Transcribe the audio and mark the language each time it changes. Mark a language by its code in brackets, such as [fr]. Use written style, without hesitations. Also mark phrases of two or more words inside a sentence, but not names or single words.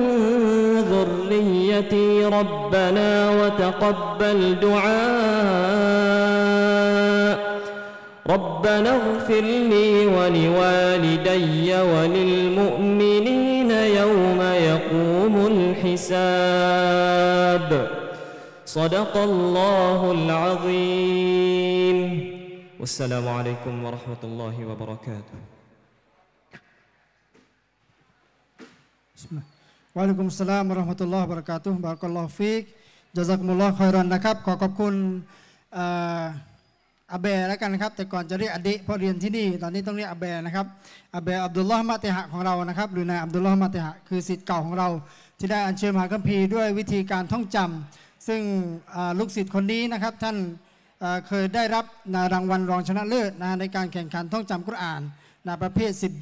[ar] ذريتي ربنا وتقبل دعاء ربنا اغفر لي ولوالدي وللمؤمنين يوم يقوم الحساب صدق الله العظيم والسلام عليكم ورحمة الله وبركاته. وعليكم السلام ورحمة الله وبركاته. بارك الله فيك. جزاكم الله خيرا [th] นะครับขอขอบคุณอาเบแล้วกันนะครับแต่ก่อนจะเรียกอดีพอเรียนที่นี่ตอนนี้ต้องเรียกอาเบนะครับอาเบอับดุลลอฮ์มะติหะของเรานะครับหรือนายอับดุลลอฮ์มะติหะคือศิษย์เก่าของเราที่ได้อัญเชิญมหาคัมภีร์ ด้วยวิธีการท่องจำซึ่งลูกศิษย์คนนี้นะครับท่านเคยได้รับรางวัลรองชนะเลิศในการแข่งขันท่องจำกุรอานประเภท10